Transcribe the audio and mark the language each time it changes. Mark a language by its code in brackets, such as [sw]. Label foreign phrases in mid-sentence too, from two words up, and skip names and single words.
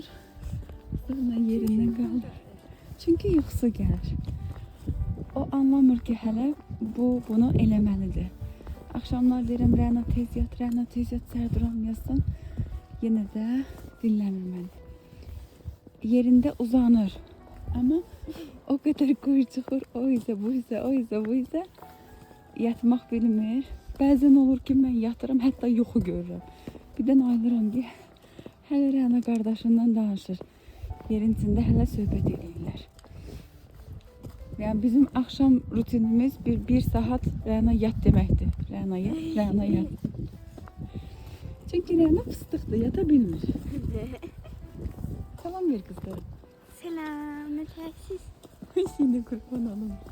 [az] Sonra yerindən qalır. Çünki yuxusu gəlir. O anlamır ki hələ bunu eləməlidir. Akşamlar deyirəm Rəna tez yat, səhər duramıyorsun. Yenə də dinləmir məni. Yerində uzanır. [tr] Ama o kadar kuyruğur, o ise bu ise yatmaq bilmir. [az] Bəzən olur ki mən yatıram, hətta yuxu görürəm. Birdən ayılıram ki hələ Rəna qardaşından danışır. Yerin içində hələ söhbət edirlər. Yani bizim akşam rutinimiz bir saat Rəna yat deməkdir. Rəna yat. Çünkü Rəna fıstıqdır, yata bilmir. [tr] Salam ver kızlarım. Selam, ne tersiz? Şimdi kurban olun.